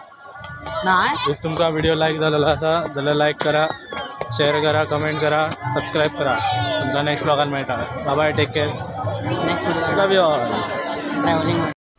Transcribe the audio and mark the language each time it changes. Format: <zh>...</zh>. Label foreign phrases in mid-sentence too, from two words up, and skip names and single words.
<kok>नाही इफ तुमचा व्हिडिओ लाईक झालेला असा जाल्यार लाईक करा, शेअर करा, कमेंट करा, सबस्क्राईब करा. तुमचा नेक्स्ट ब्लॉगान मेळटा.</kok> <en>bye bye, take care, नेक्स्ट love you all. ट्रॅव्हलिंग</en>